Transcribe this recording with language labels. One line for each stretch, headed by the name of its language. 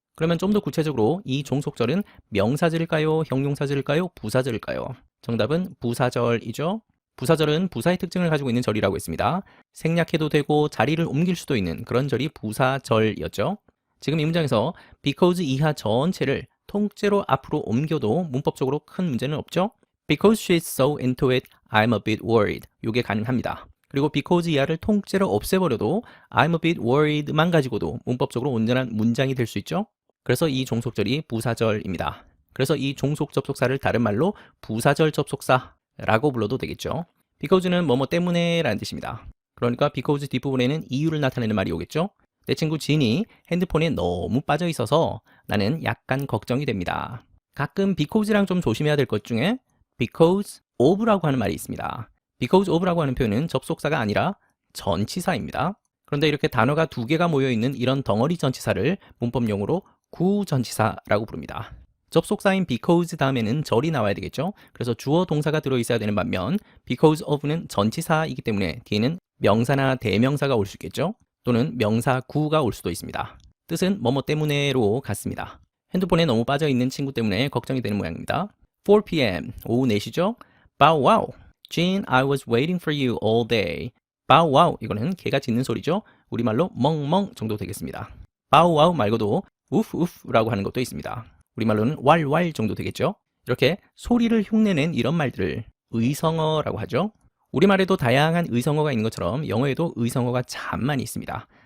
Korean: 그러면 좀 더 구체적으로 이 종속절은 명사절일까요? 형용사절일까요? 부사절일까요? 정답은 부사절이죠. 부사절은 부사의 특징을 가지고 있는 절이라고 했습니다. 생략해도 되고 자리를 옮길 수도 있는 그런 절이 부사절이었죠. 지금 이 문장에서 because 이하 전체를 통째로 앞으로 옮겨도 문법적으로 큰 문제는 없죠.
English: Because she's so into it, I'm a bit worried.
Korean: 이게 가능합니다. 그리고 because 이하를 통째로 없애버려도
English: I'm a bit worried
Korean: 만 가지고도 문법적으로 온전한 문장이 될 수 있죠. 그래서 이 종속절이 부사절입니다. 그래서 이 종속 접속사를 다른 말로 부사절 접속사라고 불러도 되겠죠. because는 뭐뭐 때문에 라는 뜻입니다. 그러니까 because 뒷부분에는 이유를 나타내는 말이 오겠죠. 내 친구 진이 핸드폰에 너무 빠져 있어서 나는 약간 걱정이 됩니다. 가끔 because랑 좀 조심해야 될 것 중에 because of라고 하는 말이 있습니다. because of라고 하는 표현은 접속사가 아니라 전치사입니다. 그런데 이렇게 단어가 두 개가 모여있는 이런 덩어리 전치사를 문법용어로 구전치사라고 부릅니다. 접속사인 because 다음에는 절이 나와야 되겠죠. 그래서 주어 동사가 들어있어야 되는 반면 because of는 전치사이기 때문에 뒤에는 명사나 대명사가 올 수 있겠죠. 또는 명사 구가 올 수도 있습니다. 뜻은 뭐뭐 때문에로 같습니다. 핸드폰에 너무 빠져있는 친구 때문에 걱정이 되는 모양입니다. 4 p.m. 오후 4시죠? Bow wow.
English: Jean, I was waiting for you all day. Bow wow.
Korean: 이거는 개가 짖는 소리죠. 우리말로 멍멍 정도 되겠습니다. Bow wow 말고도 우프 우프라고 하는 것도 있습니다. 우리말로는 왈왈 정도 되겠죠. 이렇게 소리를 흉내낸 이런 말들을 의성어라고 하죠. 우리말에도 다양한 의성어가 있는 것처럼 영어에도 의성어가 참 많이 있습니다.